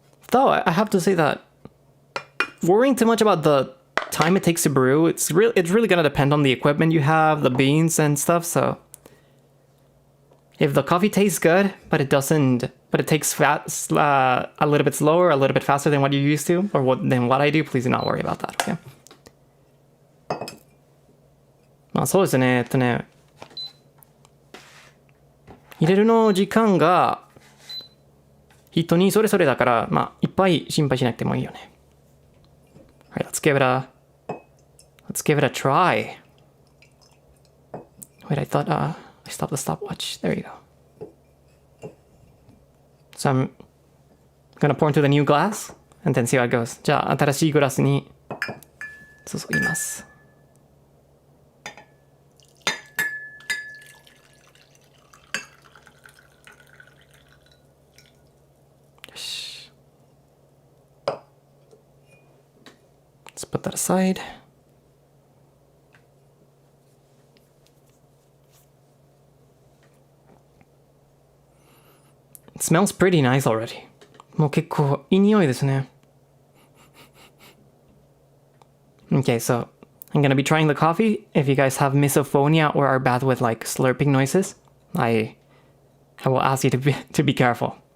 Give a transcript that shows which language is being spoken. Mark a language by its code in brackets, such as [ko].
[en] Though, I have to say that worrying too much about the time it takes to brew, it's really gonna depend on the equipment you have, the beans and stuff, so if the coffee tastes good, but it takes a little bit slower, a little bit faster than what you're used to, or than what I do, please do not worry about that, okay? [ja] まあそうですね、入れるの時間が人にそれぞれだから、まあいっぱい心配しなくてもいいよね。 [en] Alright, let's give it a try. Wait, I thought I stopped the stopwatch. There you go. So I'm gonna pour into the new glass and then see how it goes. [ja] じゃあ新しいグラスに注ぎます。 [en] Let's put that aside. It smells pretty nice already. [ja] もう結構いい匂いですね。 [en] Okay, so I'm gonna be trying the coffee. If you guys have misophonia or are bad with like slurping noises, I will ask you to be careful.